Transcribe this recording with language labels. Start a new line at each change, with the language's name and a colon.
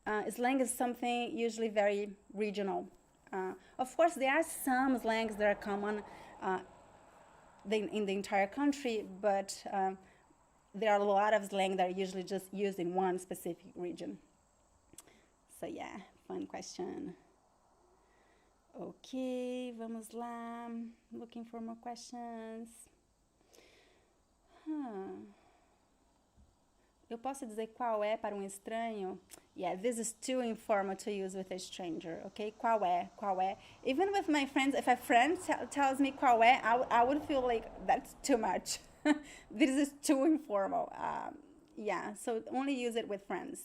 English: Slang is something usually very regional. Of course, there are some slangs that are common in the entire country, but there are a lot of slang that are usually just used in one specific region. So yeah, fun question.
Portuguese: Okay, vamos lá.
English: Looking for more questions.
Portuguese: Eu posso dizer qual é para estranho?
English: Yeah, this is too informal to use with a stranger, okay?
Portuguese: Qual é? Qual é?
English: Even with my friends, if a friend tells me qual é, I would feel like that's too much. This is too informal. Yeah, so only use it with friends.